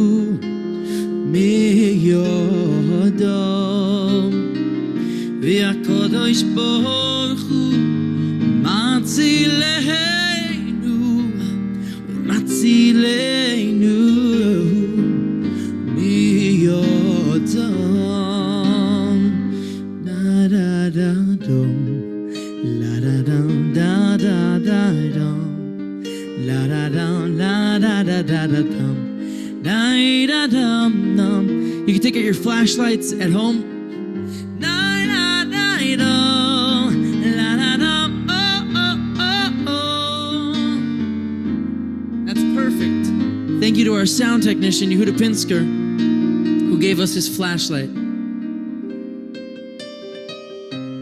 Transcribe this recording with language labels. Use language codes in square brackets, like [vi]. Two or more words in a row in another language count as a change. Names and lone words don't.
[he] מידם, והקדוש ברוך הוא מצילנו, מצילנו מידם, da da da dum, la da da da da da dum. La da dum, la da da da da dum, da da dum dum. [en] You can take out your flashlights at home. Da da da dum, la da dum, oh oh oh oh. That's perfect. Thank you to our sound technician Yehuda Pinsker, who gave us his flashlight.